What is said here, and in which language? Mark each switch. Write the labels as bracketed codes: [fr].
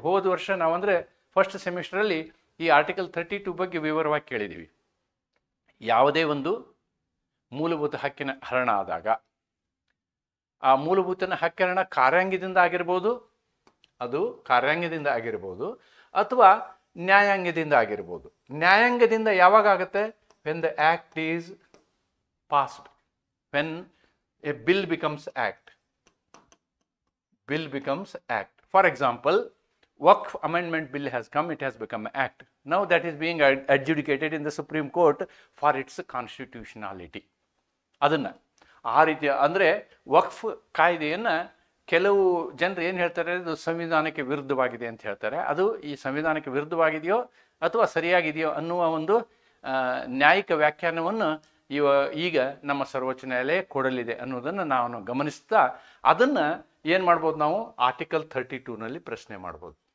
[kn] ಹೋದ ವರ್ಷ ನಾವಂದರೆ ಫಸ್ಟ್ ಸೆಮಿಸ್ಟರಲ್ಲಿ ಈ ಆರ್ಟಿಕಲ್ 32 ಬಗ್ಗೆ ವಿವರವಾಗಿ ಕೇಳಿದ್ದೀವಿ. ಯಾವುದೇ ಒಂದು ಮೂಲಭೂತ ಹಕ್ಕಿನ ಹರಣ ಆದಾಗ ಆ ಮೂಲಭೂತ ಹಕ್ಕಿನ ಕಾರ್ಯಾಂಗದಿಂದ ಆಗಿರ್ಬೋದು, ಅದು ಕಾರ್ಯಾಂಗದಿಂದ ಆಗಿರ್ಬೋದು ಅಥವಾ ನ್ಯಾಯಾಂಗದಿಂದ ಆಗಿರ್ಬೋದು. ನ್ಯಾಯಾಂಗದಿಂದ ಯಾವಾಗ ಆಗುತ್ತೆ? [en] when the act is passed, when a bill becomes act. bill becomes act. For example, Waqf Amendment Bill has come, it has become act. Now that is being adjudicated in the Supreme Court for its constitutionality. [kn] ಅದನ್ನು ಆ ರೀತಿಯ ಅಂದರೆ ವಕ್ಫ್ ಕಾಯ್ದೆಯನ್ನು ಕೆಲವು ಜನರು ಏನು ಹೇಳ್ತಾರೆ, ಅದು ಸಂವಿಧಾನಕ್ಕೆ ವಿರುದ್ಧವಾಗಿದೆ ಅಂತ ಹೇಳ್ತಾರೆ. ಅದು ಈ ಸಂವಿಧಾನಕ್ಕೆ ವಿರುದ್ಧವಾಗಿದೆಯೋ ಅಥವಾ ಸರಿಯಾಗಿದೆಯೋ ಅನ್ನುವ ಒಂದು ನ್ಯಾಯಿಕ ವ್ಯಾಖ್ಯಾನವನ್ನು ಈಗ ನಮ್ಮ ಸರ್ವೋಚ್ಚ ನ್ಯಾಯಾಲಯ ಕೊಡಲಿದೆ ಅನ್ನೋದನ್ನು ನಾವು ಗಮನಿಸ್ತಾ ಅದನ್ನು ಏನು ಮಾಡ್ಬೋದು, ನಾವು ಆರ್ಟಿಕಲ್ 32ನಲ್ಲಿ ಪ್ರಶ್ನೆ ಮಾಡ್ಬೋದು.